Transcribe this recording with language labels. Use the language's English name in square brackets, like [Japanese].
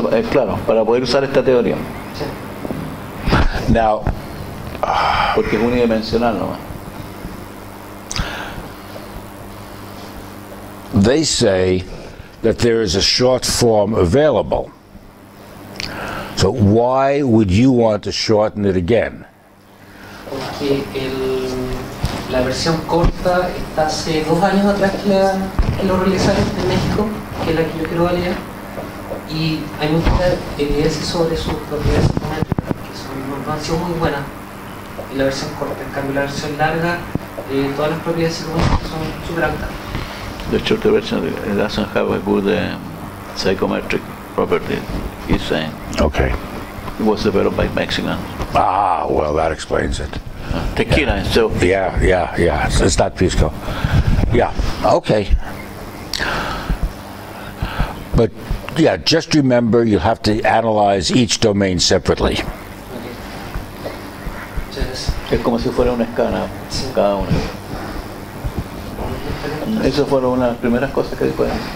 [Spanish] Claro, para poder usar esta teoría. Sí. [English] Now, [Spanish] porque es unidimensional nomás. [English] they say that there is a short form available. So why would you want to shorten it again? [Spanish] Porque la versión corta está hace 2 años atrás que lo realizaron en México, que es la que yo quiero validar, y hay mucha evidencia sobre sus propiedades psicométricas, que no han sido muy buenas en la versión corta. En cambio, la versión larga, todas las propiedades psicométricas son súper altas. [English] The shorter version doesn't have a good psychometric property, he's saying. Okay. It was developed by Mexicans. Ah, well, that explains it. Tequila and so. Yeah. It's not pisco. Yeah, okay. But yeah, just remember you have to analyze each domain separately. [Spanish] Entonces, Es como si fuera una escala, cada una. Esas fueron una de las primeras cosas que dijo él.